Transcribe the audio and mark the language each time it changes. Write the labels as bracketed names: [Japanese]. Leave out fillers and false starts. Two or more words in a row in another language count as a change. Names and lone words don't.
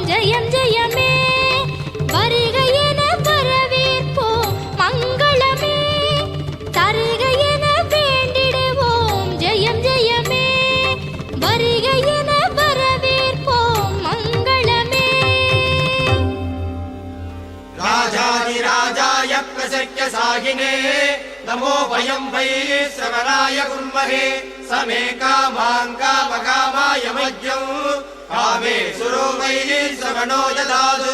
[Tamil] ஜெயம் ஜெயமே வருக என வரவேற்போம் மங்களமே. தருக என வேண்டிடுவோம். ஜெயம் ஜெயமே வருக என வரவேற்போம் மங்களமே. [Sanskrit] राजाधिराजाय प्रसक्य साहिने नमो वयं वै श्रवणाय कुर्महे. समे कामान् कामकामाय मह्यं कामे सुरो वै श्रवणो ददातु.